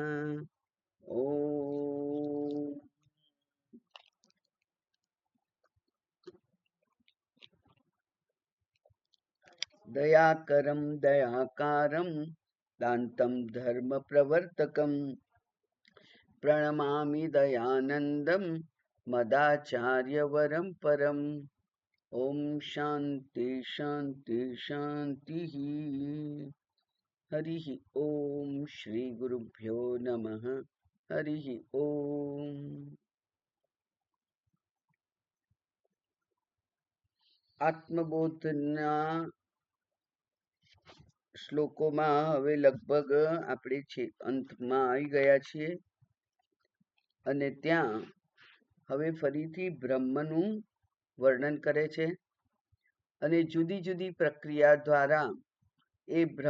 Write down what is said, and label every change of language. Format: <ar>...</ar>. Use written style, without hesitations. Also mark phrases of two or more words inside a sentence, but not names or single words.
<sa>ॐ दयाकरं दयाकारं दान्तं धर्मप्रवर्तकं प्रणमामि दयानन्दं मदाचार्यवरं परम्। ओम शांति शांति शांति। हरि ओम श्री गुरुभ्यो नमः। हरि ओम।</sa> <gu>આત્મબોધના શ્લોકોમાં હવે લગભગ આપણે અંતમાં આવી ગયા છીએ અને ત્યાં હવે ફરીથી બ્રહ્મનું વર્ણન કરે છે અને જુદી જુદી પ્રક્રિયા દ્વારા એ</gu>